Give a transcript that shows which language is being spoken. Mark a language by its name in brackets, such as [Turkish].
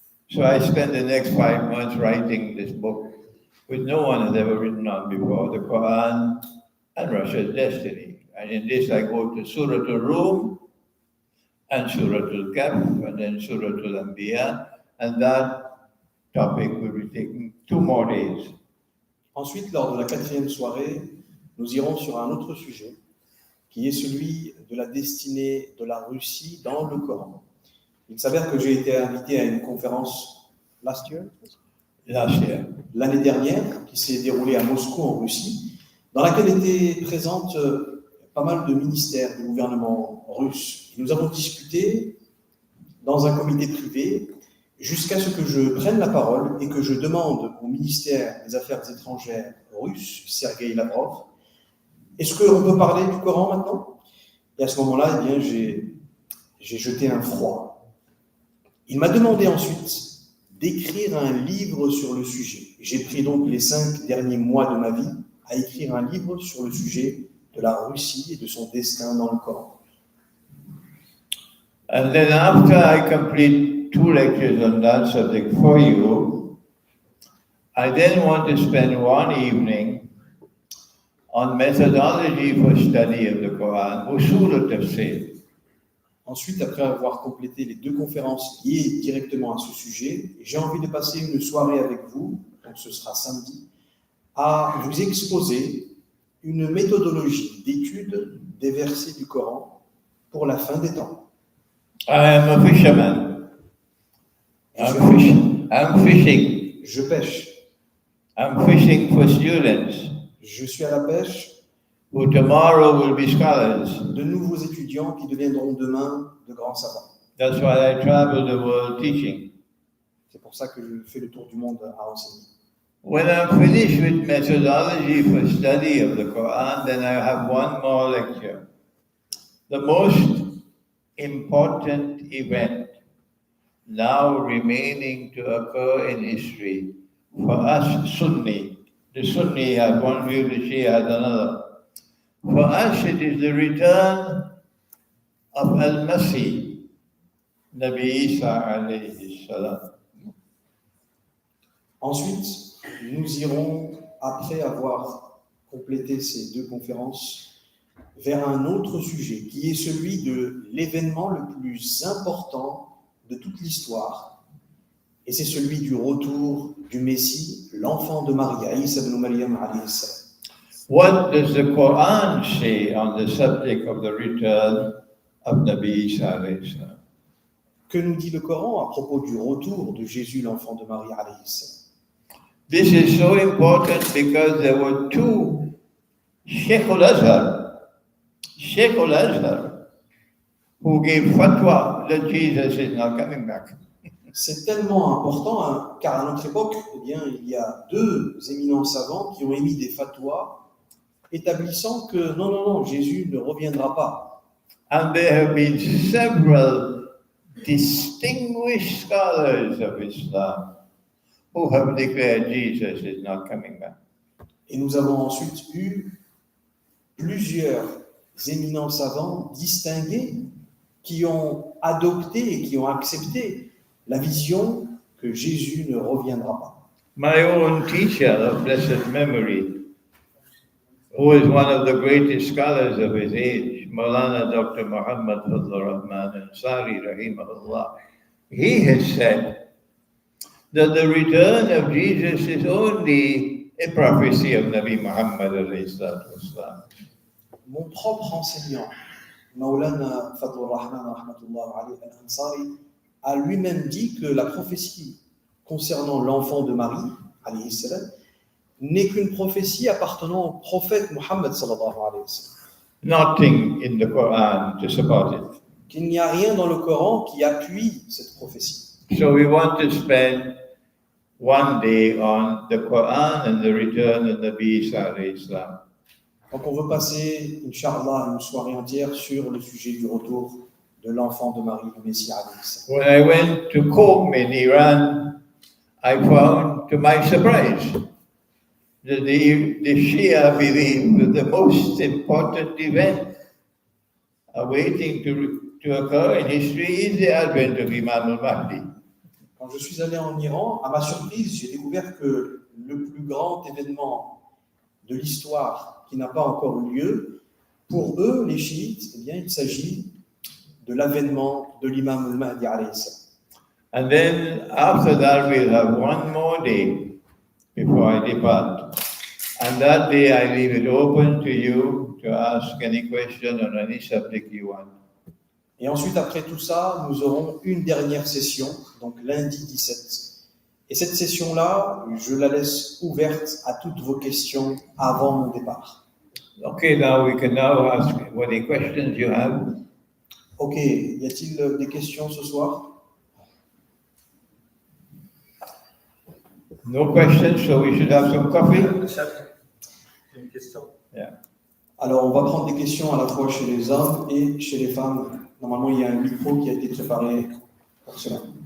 [English] So I spent the next 5 months writing this book, which no one had ever written on before, the Quran and Russia's Destiny. And in this I go to Surah Al-Rum and Surah Al-Kahf and then Surah Al-Anbiya, and that topic will be taking 2 more days. [French] Ensuite, lors de la 4e soirée, nous irons sur un autre sujet, qui est celui de la destinée de la Russie dans le Coran. Il s'avère que j'ai été invité à une conférence l'année dernière, qui s'est déroulée à Moscou, en Russie, dans laquelle étaient présentes pas mal de ministères du gouvernement russe. Et nous avons discuté dans un comité privé jusqu'à ce que je prenne la parole et que je demande au ministère des Affaires étrangères russe, Sergei Lavrov, est-ce qu'on peut parler du Coran maintenant? Et à ce moment-là, eh bien, j'ai jeté un froid. Il m'a demandé ensuite d'écrire un livre sur le sujet. J'ai pris donc les 5 derniers mois de ma vie à écrire un livre sur le sujet de la Russie et de son destin dans le Coran. [English] And then after I complete 2 lectures on that subject for you, I then want to spend one evening on methodology for study of the Quran, usul al-tafsir. [French] Ensuite, après avoir complété les 2 conférences liées directement à ce sujet, j'ai envie de passer une soirée avec vous, donc ce sera samedi, à vous exposer une méthodologie d'étude des versets du Coran pour la fin des temps. [English] I am a fisherman. I'm fishing. [French] Je pêche. [English] I'm fishing for students [French] Je suis à la pêche [English] who tomorrow will be scholars. [French] de nouveaux étudiants qui deviendront demain de grands savants. [English] That's why I travel the world teaching. [French] C'est pour ça que je fais le tour du monde à enseigner. [English] When I'm finished with methodology for study of the Quran, then I have one more lecture. The most important event now remaining to occur in history for us Sunni. The Sunni has one view, the Shia has another. For us, it is the return of Al-Masih, Nabi Isa alayhi salam. [French] Ensuite, nous irons, après avoir complété ces deux conférences, vers un autre sujet, qui est celui de l'événement le plus important de toute l'histoire. Et c'est celui du retour du Messie, l'enfant de Maria, Isa ibn Maryam alayhi salam. [English] What does the Quran say on the subject of the return of Nabi Isa alayhi salam? [French] Que nous dit le Coran à propos du retour de Jésus, l'enfant de Marie alayhi salam? [English] This is so important because there were two Sheikh al-Azhar, who gave fatwa that Jesus is not coming back. [French] C'est tellement important, hein, car à notre époque, eh bien, il y a deux éminents savants qui ont émis des fatwas établissant que non, Jésus ne reviendra pas. [English] And there have been several distinguished scholars of Islam who have declared Jesus is not coming back. [French] Et nous avons ensuite eu plusieurs éminents savants distingués qui ont adopté et qui ont accepté la vision que Jésus ne reviendra pas. [English] My own teacher of blessed memory, who is one of the greatest scholars of his age, Maulana Dr. Muhammad Fadlur Rahman Ansari, rahimahullah, he has said that the return of Jesus is only a prophecy of Nabi Muhammad alayhi salatu wasalam. [French] Mon propre enseignant, Maulana Fadlur Rahman rahmatullah alayhi al-Ansari, a lui-même dit que la prophétie concernant l'enfant de Marie, alayhi salam, n'est qu'une prophétie appartenant au prophète Muhammad sallallahu alayhi wa sallam. [English] Nothing in the Quran to support it. [French] Qu'il n'y a rien dans le Coran qui appuie cette prophétie. [English] So we want to spend one day on the Quran and the return of Nabi Isa alayhi salam. [French] Donc on veut passer, Inch'Allah, une soirée entière sur le sujet du retour de l'enfant de Marie, le Messie alayhi salam. [English] When I went to Qom in Iran, I found, to my surprise, that the Shia believe that the most important event awaiting to occur in history is the advent of Imam al-Mahdi. [French] Quand je suis allé en Iran, à ma surprise, j'ai découvert que le plus grand événement de l'histoire qui n'a pas encore eu lieu, pour eux, les chiites, eh bien, il s'agit de l'avènement de l'imam al-Mahdi alayhi salam. [English] And then after that, we'll have one more day before I depart. And that day, I leave it open to you to ask any question on any subject you want. [French] Et ensuite, après tout ça, nous aurons une dernière session, donc lundi 17. Et cette session-là, je la laisse ouverte à toutes vos questions avant mon départ. [English] Okay, now we can now ask what any questions you have. [French] Ok, y a-t-il des questions ce soir? [English] No questions, so we should have some coffee. [French] Une question. [English] Yeah. [French] Alors, on va prendre des questions à la fois chez les hommes et chez les femmes. Normalement, il y a un micro qui a été préparé pour cela.